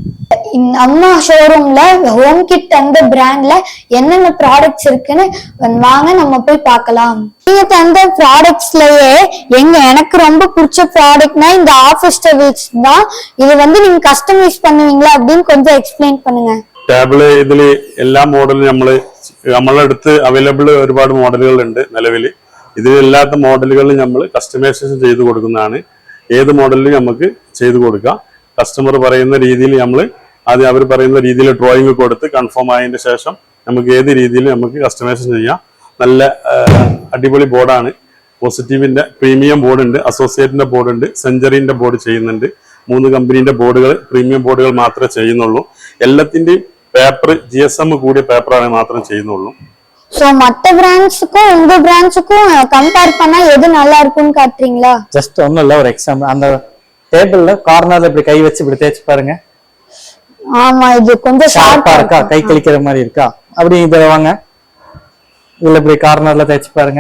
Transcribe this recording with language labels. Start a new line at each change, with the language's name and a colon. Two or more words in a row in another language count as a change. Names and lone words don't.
Tamil: அம்மா ஷோரூம்ல ஹோம் கிட் அந்த பிராண்ட்ல என்னென்ன ப்ராடக்ட்ஸ் இருக்குன்னு வாங்க நம்ம போய் பார்க்கலாம். நீங்க தந்த ப்ராடக்ட்ஸ்லயே எனக்கு ரொம்ப பிடிச்ச ப்ராடக்ட்னா இந்த ஆஃபீஸ் டேபிள்ஸ் தான். இது வந்து நீங்க கஸ்டமைஸ் பண்ணுவீங்களா அப்படின்னு கொஞ்சம் எக்ஸ்பிளைன் பண்ணுங்க.
Malayalam: ടേബിള് ഇതിൽ എല്ലാ മോഡലും നമ്മളടുത്ത് അവൈലബിൾ ഒരുപാട് മോഡലുകൾ ഉണ്ട് നിലവിൽ. ഇതിലില്ലാത്ത മോഡലുകൾ നമ്മൾ കസ്റ്റമൈസേഷൻ ചെയ്ത് കൊടുക്കുന്നതാണ്. ഏത് മോഡലിലും നമുക്ക് ചെയ്ത് കൊടുക്കാം. കസ്റ്റമർ പറയുന്ന രീതിയിൽ നമ്മൾ ആദ്യം അവർ പറയുന്ന രീതിയിൽ ഡ്രോയിങ് കൊടുത്ത് കൺഫേം ആയതിനു ശേഷം നമുക്ക് ഏത് രീതിയിൽ നമുക്ക് കസ്റ്റമൈസേഷൻ ചെയ്യാം. നല്ല അടിപൊളി ബോർഡാണ്. പോസിറ്റീവിന്റെ പ്രീമിയം ബോർഡ് ഉണ്ട്, അസോസിയേറ്റിന്റെ ബോർഡ് ഉണ്ട്, സെഞ്ചുറിന്റെ ബോർഡ് ചെയ്യുന്നുണ്ട്. 3 കമ്പനീന്റെ ബോർഡുകൾ, പ്രീമിയം ബോർഡുകൾ മാത്രമേ ചെയ്യുന്നുള്ളൂ. എല്ലാത്തിന്റെയും പേപ്പർ GSM കൂടിയ പേപ്പറാണ് മാത്രം ചെയ്യുന്നുള്ളൂ.
Tamil: சோ மத்த பிராண்ட்ஸ்க்கும் உங்க பிராண்ட்ஸ்க்கும் கம்பேர் பண்ணா எது நல்லா இருக்குன்னு காட்டுறீங்களா? ஜஸ்ட் ஒன்றும் இல்லை, ஒரு எக்ஸாம்பிள். அந்த டேபிள்ல கார்னர்ல இப்படி கை வச்சு இப்படி தேய்ச்சி பாருங்க. ஆமா, இது கொஞ்சம் ஷார்ப்பா இருக்கா, கை கழிக்கிற மாதிரி இருக்கா? அப்படி இதை வாங்க, இதுல இப்படி கார்னர்ல தேய்ச்சி பாருங்க.